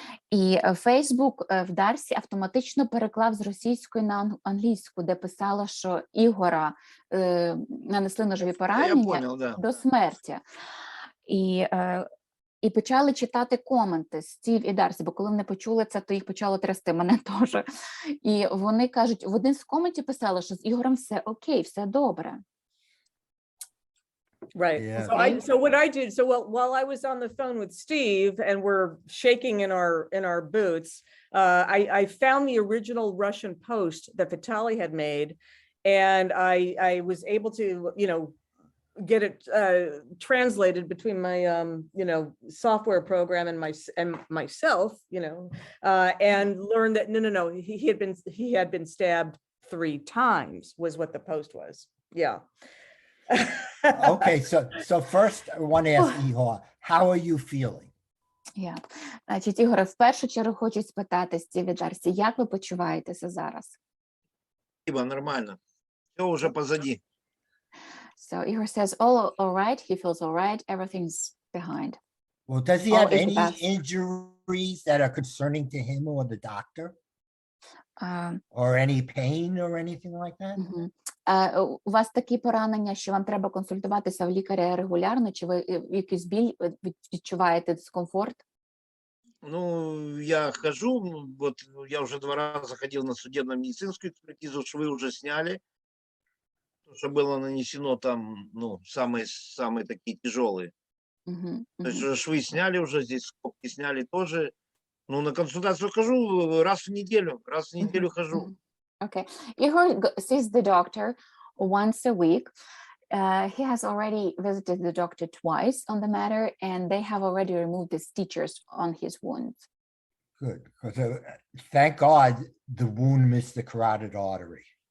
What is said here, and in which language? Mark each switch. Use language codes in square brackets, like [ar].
[uk] І Фейсбук в Дарсі автоматично переклав з російської на англійську, де писала, що Ігора нанесли ножові поранення до смерті. І почали читати коменти Стів і Дарсі, бо коли вони почули це, то їх почало трясти, мене теж. І вони кажуть, в один з коментів писали, що з Ігорем все окей, все добре. [en] Right. Yeah. So what I did, while I was on the phone with Steve and we're shaking in our boots, I found the original Russian post that Vitaly had made, and I was able to, get it translated between my software program and myself, and learned that no, he had been stabbed 3 times was what the post was. Yeah. Okay, so first I want to ask Igor, how are you feeling? Yeah. [uk] Значить, Ігоре, в першу чергу хочу спитати Стіві Дарсі, як ви почуваєтеся зараз? [ru] Нормально. Все уже позади. [en] So Igor says, all right, he feels all right, everything's behind. Well, does he have any injuries that are concerning to him or the doctor? Or any pain or anything like that? [uk] У вас такі поранення, що вам треба консультуватися в лікаря регулярно, чи ви якийсь біль відчуваєте, дискомфорт? [ru] Ну, я хожу, вот я уже 2 раза ходил на судебно-медицинскую экспертизу, швы уже сняли, что было нанесено там, самые такие тяжелые. То есть уже швы сняли, уже здесь скобки сняли тоже. Ну, на консультацию хожу раз в неделю хожу. [en] Okay. Igor sees the doctor once a week. He has already visited the doctor twice on the matter, and they have already removed the stitches on his wounds. Good, because thank God the wound missed the carotid artery.